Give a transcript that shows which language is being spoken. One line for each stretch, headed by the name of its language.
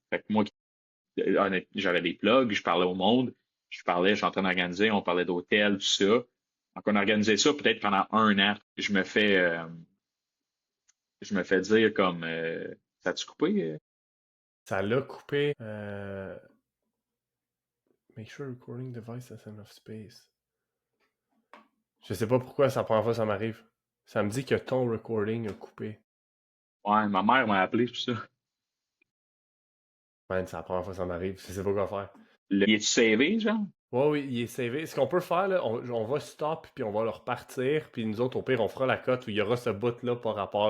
French: Fait que moi, j'avais des plugs, je parlais au monde, je suis en train d'organiser, on parlait d'hôtels, tout ça. Donc, on organisait ça peut-être pendant un an. Je me fais dire comme, ça a-tu coupé? Ça l'a coupé.
English: Make sure recording device has enough space.
French: Je sais pas pourquoi c'est la première fois que ça m'arrive. Ça me dit que ton recording a coupé. Ouais, ma mère m'a appelé, tout ça. Man, c'est la première fois que ça m'arrive. Je sais pas quoi faire. Il est-tu savé, genre? Ouais, oui, il est savé. Ce qu'on peut faire, là, on va stop, puis on va le repartir, puis nous autres, au pire, on fera la cote où il y aura ce bout-là par rapport.